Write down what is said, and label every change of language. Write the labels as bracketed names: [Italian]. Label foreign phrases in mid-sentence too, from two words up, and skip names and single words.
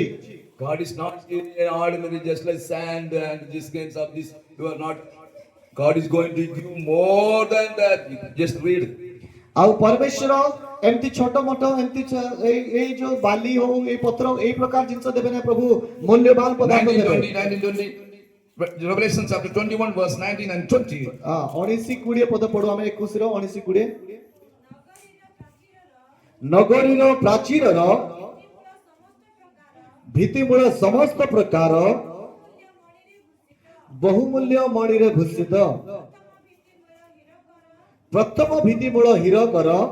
[English] God is not ordinary, just like sand and these kinds of this. You are not. God is going to give more than that. Just read. [Odia] ଆଉ ପରମେଶ୍ୱର ଏମିତି ଛୋଟ ମୋଟ ଏମିତି ଏଇ ଯୋଉ ବାଲି ହଉ ଏଇ ପତ୍ର ଏଇ ପ୍ରକାର ଜିନିଷ ଦେବେ ନା ପ୍ରଭୁ ମୂଲ୍ୟବାନ ପଦାର୍ଥ ଦେବେ। [English] 19:20. Revelation chapter 21 verse 19 and 20. [Odia] 19-20 ପଦ ପଢୁ ଆମେ 21 ର 19-20। ନଗରୀର ପ୍ରାଚୀରର ଭିତ୍ତିମୂଳ ସମସ୍ତ ପ୍ରକାର ବହୁମୂଲ୍ୟ ମଣିରେ ଭୂଷିତ, ପ୍ରଥମ ଭିତ୍ତିମୂଳ ହୀରକର,